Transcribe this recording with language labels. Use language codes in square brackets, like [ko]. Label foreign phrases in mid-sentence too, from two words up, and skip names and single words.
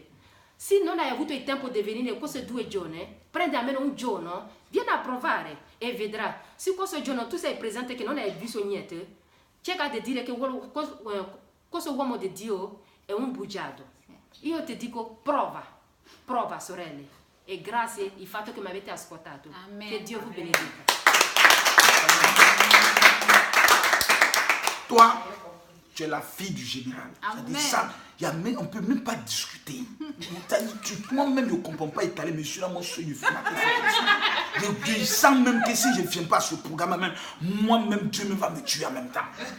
[it] Se non hai avuto il tempo di venire questi 2 giorni, prendi almeno un giorno, vieni a provare e vedrai. Se questo giorno tu sei presente che non hai visto niente, cerca di dire che questo uomo di Dio è un bugiardo. Io ti dico prova sorelle, e grazie il fatto che mi avete ascoltato. Amen. Che Dio vi benedica. [fr] Toi, tu es la fille du général. Amen. Ça, on ne peut même pas discuter. Moi-même, je ne comprends pas italien, mais je suis là, moi, je suis une femme. Je sens même que si je ne viens pas à ce programme, même, moi-même, Dieu me va me tuer en même temps.